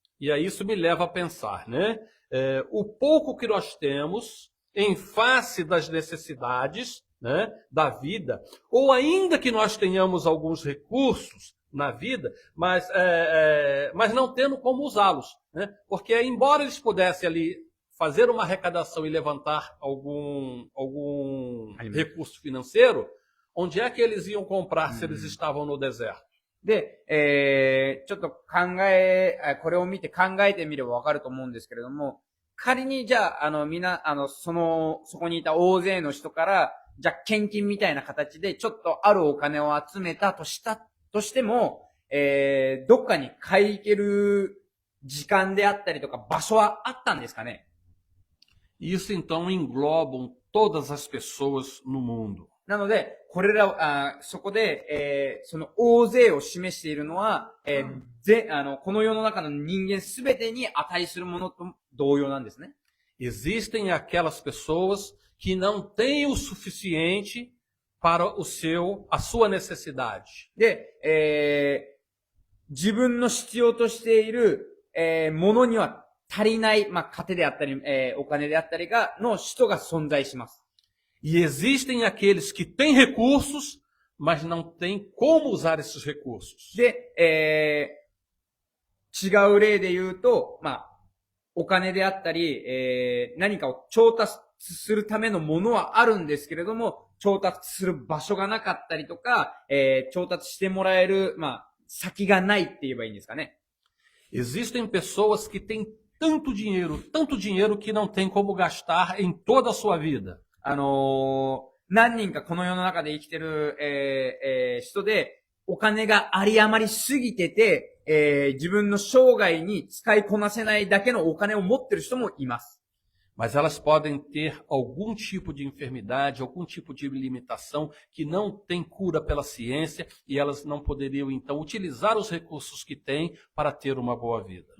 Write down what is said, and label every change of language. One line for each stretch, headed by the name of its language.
Portuguese: E aí isso me leva a pensar, né? O pouco que nós temos em face das necessidades, né, da vida, ou ainda que nós tenhamos alguns recursos na vida, mas não tendo como usá-los, né? Porque embora eles pudessem ali fazer uma arrecadação e levantar algum recurso financeiro, onde é que eles iam comprar se eles estavam no deserto?
Japanese: で、ちょっとこれを見て考えてみればわかると思うんですけれども、仮にじゃあ、そこにいた大勢の人から、じゃあ献金みたいな形でちょっとあるお金を集めたとしても、どっかに買い行ける時間であったりとか場所はあったんですかね？
Portuguese: Isso então englobam todas as pessoas no mundo.
Japanese: なので、そこで、その大勢を示しているのは、この世の中の人間すべてに値するものと同様なんですね。
Portuguese: Existem aquelas pessoas que não têm o suficiente para a sua necessidade.
Japanese: で、自分の必要としている、ものには足りない、糧であったり、お金であったりの人が存在します。
Portuguese: E existem aqueles que têm recursos, mas não têm como usar esses recursos.
Japanese: で、違う例で言うと、お金であったり、何かを調達するためのものはあるんですけれども、調達する場所がなかったりとか、調達してもらえる、先がないって言えばいいんですかね。
Portuguese: Existem pessoas que têm tanto dinheiro que não tem como gastar em toda a sua vida.
Japanese: 何人かこの世の中で生きてる、人で、お金が有り余りすぎてて、自分の生涯に使いこなせないだけのお金を持ってる人もいます。
Portuguese: Mas elas podem ter algum tipo de enfermidade, algum tipo de limitação que não tem cura pela ciência e elas não poderiam, então, utilizar os recursos que têm para ter uma boa vida.